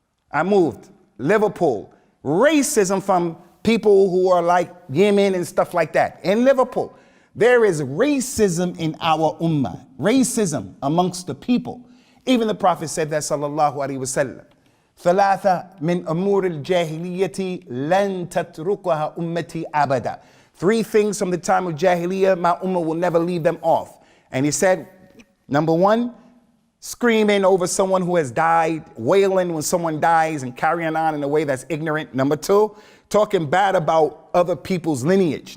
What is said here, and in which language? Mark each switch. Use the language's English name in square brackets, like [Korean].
[English] I moved, Liverpool, racism from people who are like Yemen and stuff like that. In Liverpool, there is racism in our ummah, racism amongst the people. Even the Prophet said that, sallallahu alaihi wasallam. [Arabic] ثلاثة من أمور الجاهلية لن تتركها أمتي أبدا. [English] 3 things from the time of Jahiliyyah, my ummah will never leave them off. And he said, number 1, screaming over someone who has died, wailing when someone dies and carrying on in a way that's ignorant. Number 2, talking bad about other people's lineage.